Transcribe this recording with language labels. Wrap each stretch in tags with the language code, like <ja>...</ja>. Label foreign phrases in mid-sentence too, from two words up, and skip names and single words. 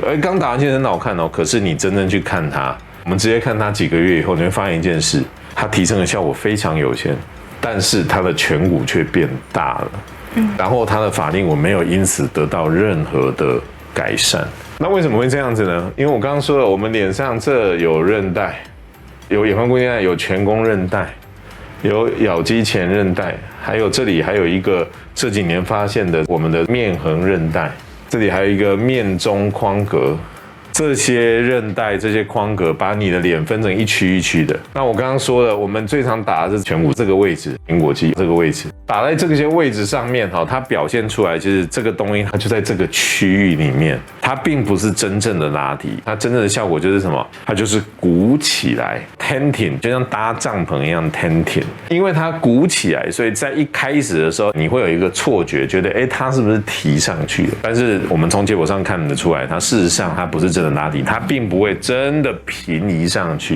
<zh>剛打完其實很好看哦，可是你真正去看它，我們直接看它幾個月以後，你會發現一件事，它提升的效果非常有限，但是它的顴骨卻變大了，然後它的法令紋沒有因此得到任何的改善。那為什麼會這樣子呢？因為我剛剛說了，我們臉上這有韌帶，有眼眶固定韌帶，有顴弓韌帶，有咬肌前韌帶，還有這裡還有一個這幾年發現的我們的面橫韌帶，這裡還有一個面中眶隔。這些韌帶、這些眶隔把你的臉分成一區一區的。那我剛剛說了，我們最常打的是顴骨這個位置、蘋果肌這個位置，打在這些位置上面，它表現出來就是這個東西，它就在這個區域裡面，它並不是真正的拉提，它真正的效果就是什麼？它就是鼓起來 ，tenting， 就像搭帳篷一樣 tenting。因為它鼓起來，所以在一開始的時候，你會有一個錯覺，覺得它是不是提上去的？但是我們從結果上看得出來，它事實上它不是真的的拉提，它並不會真的平移上去。</zh>